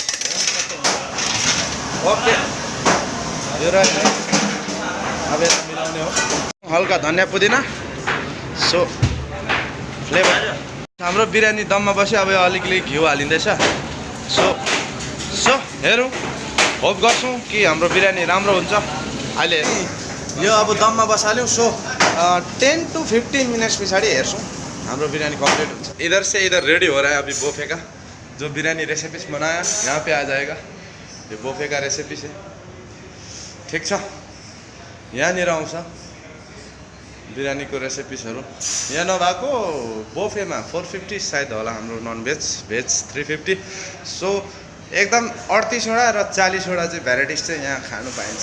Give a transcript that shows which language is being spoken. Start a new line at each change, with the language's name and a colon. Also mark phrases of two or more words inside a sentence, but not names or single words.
Nepali: ओके यो रह्यो अब यसलाई मिलाउने हो हल्का धनिया पुदिना सो फ्लेभर हाम्रो बिरयानी दममा बस्यो अब अलिकति घिउ हालिँदैछ सो हेरौँ होप गर्छौँ कि हाम्रो बिरयानी राम्रो हुन्छ। अहिले यो अब दममा बसाल्यौँ, सो 10 to 15 मिनट्स पछाडि हेर्छौँ हाम्रो बिरयानी कम्प्लीट हुन्छ।
Hindi: इधर से इधर रेडी हो रहा है अभी बोफे का, जो बिरयानी रेसिपीज बनाया यहाँ पे आ जाएगा। ये बोफे का रेसिपी है,
Nepali: ठिक छ। यहाँनिर आउँछ बिरयानीको रेसिपिसहरू। यहाँ नभएको बोफेमा 450 सायद होला हाम्रो ननभेज, भेज 350। सो एकदम 38वटा र 40वटा चाहिँ भेराइटिज चाहिँ यहाँ खानु पाइन्छ।